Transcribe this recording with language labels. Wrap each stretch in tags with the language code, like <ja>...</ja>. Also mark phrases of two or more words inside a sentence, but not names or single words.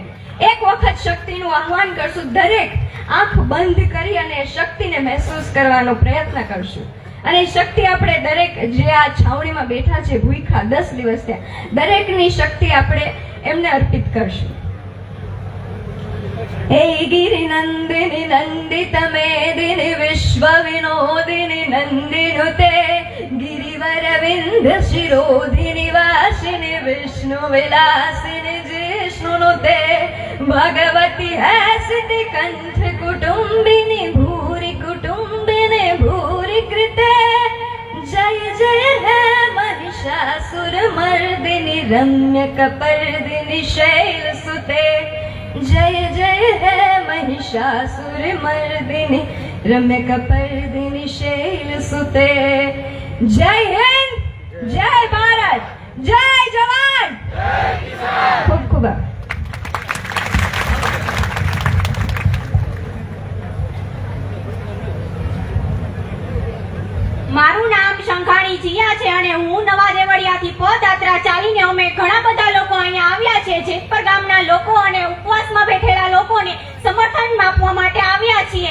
<gu>એક વખત શક્તિનું આહ્વાન કરશું, દરેક આંખ બંધ કરી અને શક્તિને મહેસૂસ કરવાનો પ્રયત્ન કરશું અને શક્તિ આપણે દરેક જે આ છાવણીમાં બેઠા છે ભૂખા 10 દિવસ ત્યાં, દરેકની શક્તિ આપણે એમને અર્પિત કરશું.</gu> <sa>હે ગિરિનંદિની નંદિત મેદિની વિશ્વ વિનોદિની નંદિનુતે ગિરિવર વિંધ શિરોધિની વાસિની વિષ્ણુ વિલાસિની जिष्णुनुते भगवती हैसिति कंठ कुटुंबिनी भूरि कुटुंबिनी भूरि कृते जय जय है महिषासुर मर्दिनी रम्य कपर्दिनी शैल सुते जय जय है महिषासुर मर्दिनी रम्य कपर्दिनी शैल सुते.</sa> <hi>जय हिंद, जय भारत, जय जवान, खूब खूब</hi> <gu>મારું નામ શંખાણી જીયા છે અને હું નવા દેવળિયાથી પદયાત્રા ચાલીને અમે ઘણા બધા લોકો અહીંયા આવ્યા છે. જેતપર ગામના લોકો અને ઉપવાસમાં બેઠેલા લોકોને સમર્થન આપવા માટે આવ્યા છીએ.</gu>